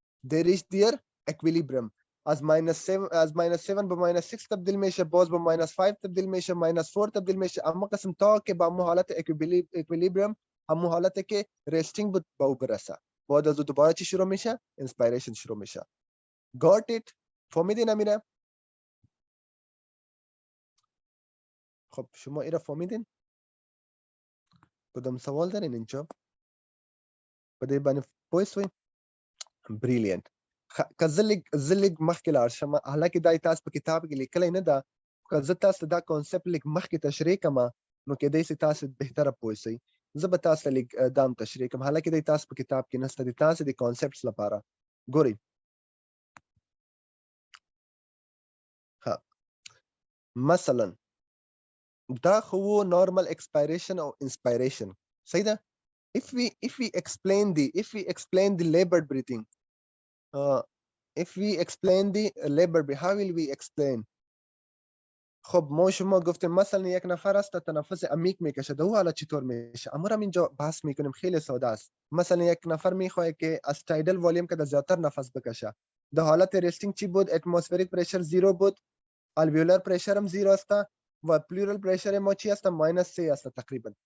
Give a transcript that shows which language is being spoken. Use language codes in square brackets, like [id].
[en] They reach their equilibrium. [fa] از -7 به -6 تبدیل میشه، باز به -5 تبدیل میشه، -4 تبدیل میشه، اما قسم تا که به همون حالت اکویلیبریم، همون حالت که ریستینگ بود به او برسه. بعد از دوباره چی شروع میشه؟ انسپایریشن شروع میشه. [en] Got it؟ [fa] فهمیدین امیره؟ خب شما ایره فهمیدین؟ کدام سوال دارین اینجا؟ [ps] بده باندې پوه شوئ؟ [fa] بریلینت. [ps] که زه لږ مخکې لاړ شم، حالکې دا تاسو په کتاب کې لیکلی نه ده، که زه تاسو دا کانسپټ لږ مخکې تشریح کړم نو کېدای شي تاسو بهتره پوه شئ. زه به تاسو ته لږ دا هم تشریح کړم، حالکې دی تاسو په کتاب کې نشته، د تاسو د کانسپټس لپاره. ګورئ مثلا دا خو نارمل ایکسپایریشن او انسپایریشن، صحیح ده؟ [en] if we explain the labored breathing, if we explain the labor breathing, how will we explain? [fa] خب ما شما گفتیم مثلا یک نفر است تنفس عمیق میکشه، ده او حالا چطور میشه؟ امور هم اینجا بحث میکنیم، خیلی ساده است. مثلا یک نفر میخواد که از تایدل والیوم که زیادتر نفس بکشه، ده حالت ریستینگ چی بود؟ اتمسفریک پرشر 0 بود، الویولار پرشر هم 0 است و پلورال پرشر ما چی است؟ -3 است تقریبا.